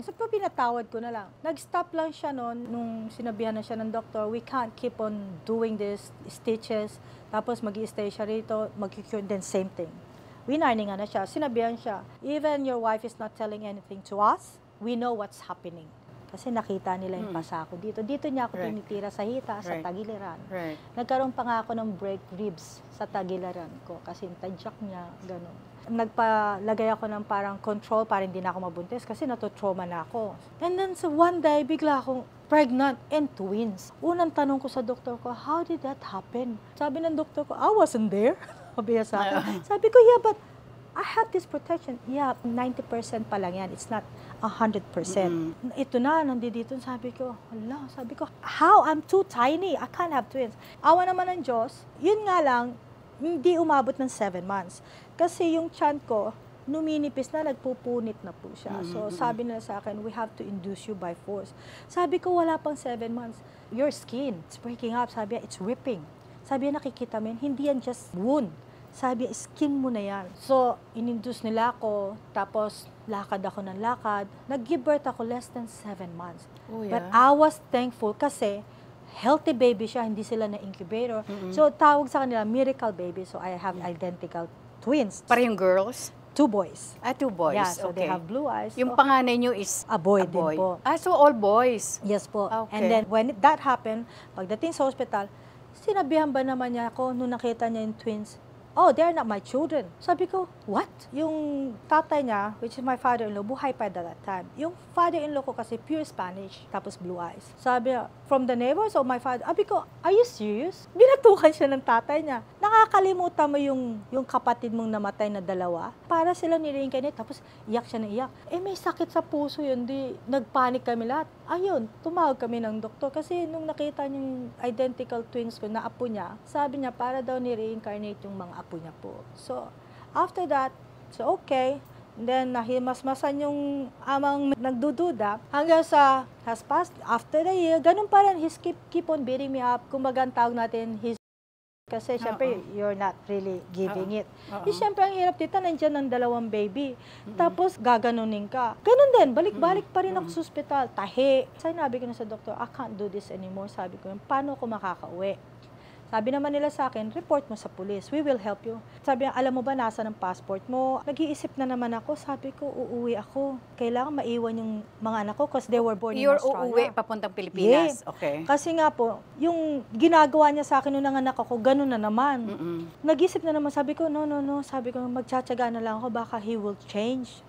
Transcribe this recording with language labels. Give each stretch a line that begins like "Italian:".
Filipino: So pinatawad ko na lang. Nag-stop lang siya noon nung sinabihan na siya ng doktor,
English: we can't keep on doing this stitches.
Filipino: Tapos mag-i-stay siya rito, mag-cure,
English: then same thing.
Filipino: Winarningan na siya. Sinabihan siya,
English: even your wife is not telling anything to us, we know what's happening.
Filipino: Kasi nakita nila yung pasa ko dito. Dito niya ako
English: Right.
Filipino: tinitira sa hita, sa
English: Right.
Filipino: tagiliran.
English: Right.
Filipino: Nagkaroon pa nga ako ng break ribs sa tagiliran ko kasi yung tadyak niya, gano'n. Nagpalagay ako ng parang control para hindi na ako mabuntis kasi natutrauma na ako.
English: And then so one day,
Filipino: bigla akong
English: pregnant and twins.
Filipino: Unang tanong ko sa doktor ko,
English: how did that happen?
Filipino: Sabi ng doktor ko,
English: I wasn't there.
Filipino: Sabi niya sa akin. Sabi ko,
English: yeah, but I have this protection.
Filipino: Yeah, 90% pa lang yan.
English: It's not 100%.
Filipino: Ito na, nandito. Sabi ko, hala, sabi ko,
English: how? I'm too tiny. I can't have twins.
Filipino: Awa naman ng Diyos. Yun nga lang, hindi umabot ng 7 months. Kasi yung tiyan ko, numinipis na, nagpupunit na po siya.
English: So
Filipino: sabi nila sa akin,
English: we have to induce you by force.
Filipino: Sabi ko, wala pang
English: 7 months. Your skin, it's breaking up.
Filipino: Sabi niya,
English: it's ripping.
Filipino: Sabi niya, nakikita mo yun, hindi yan
English: just wound.
Filipino: Sabi, skin mo na yan. So, in-induce nila ako, tapos lakad ako ng lakad. Nag-give birth ako less than 7 months.
English: Oh, yeah. But I was thankful
Filipino: kasi healthy baby siya, hindi sila na incubator.
English: So,
Filipino: tawag sa kanila,
English: miracle baby. So, I have identical twins.
Filipino: Parehong girls?
English: 2 boys. 2 boys. Yeah, so okay. they have blue eyes.
Filipino: Yung
English: So,
Filipino: panganay nyo is
English: a boy a
Filipino: din
English: boy.
Filipino: po.
English: So all boys. Yes po. Okay. And then, when that happened,
Filipino: pagdating sa hospital, sinabihan ba naman niya ako nung nakita niya yung twins,
English: oh, they're not my children.
Filipino: Sabi ko, what? Yung tatay niya,
English: which is my father-in-law,
Filipino: buhay pa
English: at that time.
Filipino: Yung father-in-law ko kasi pure Spanish, tapos blue eyes. Sabi niya,
English: from the neighbors of my father,
Filipino: sabi ko,
English: are you serious?
Filipino: Binatukan siya ng tatay niya. Nakakalimutan mo yung kapatid mong namatay na 2, para sila ni-reincarnate, tapos iyak siya na iyak. Eh, may sakit sa puso yun, di nagpanik kami lahat. Ayun, tumawag kami ng doktor kasi nung nakita niya yung identical twins ko na apo niya, sabi niya para daw ni-reincarnate yung mga apo niya po.
English: So, after that, so okay. And then,
Filipino: nahimasmasan yung amang nagdududa hanggang sa has passed.
English: After the year,
Filipino: ganun pa rin.
English: He's keep on beating me up.
Filipino: Kumbaga, ang tawag natin, kasi syempre,
English: you're not really giving it.
Filipino: Eh, syempre, ang hirap dito, nandiyan ang 2 baby. Tapos, gaganunin ka. Ganun din, balik-balik pa rin ako sa ospital. Tahi. Sabi ko na sa doktor,
English: I can't do this anymore.
Filipino: Sabi ko, paano ako makakauwi? Sabi naman nila sa akin, report mo sa police.
English: We will help you.
Filipino: Sabi niya, alam mo ba, nasa ng passport mo? Nag-iisip na naman ako. Sabi ko, uuwi ako. Kailangan maiwan yung mga anak ko
English: because they were born in Australia.
Filipino: Uuwi papuntang Pilipinas.
English: Yeah. Okay.
Filipino: Kasi nga po, yung ginagawa niya sa akin nung nanganak ako, ganun na naman. Nag-isip na naman, sabi ko, no. Sabi ko, magtsatsaga na lang ako, baka
English: he will change.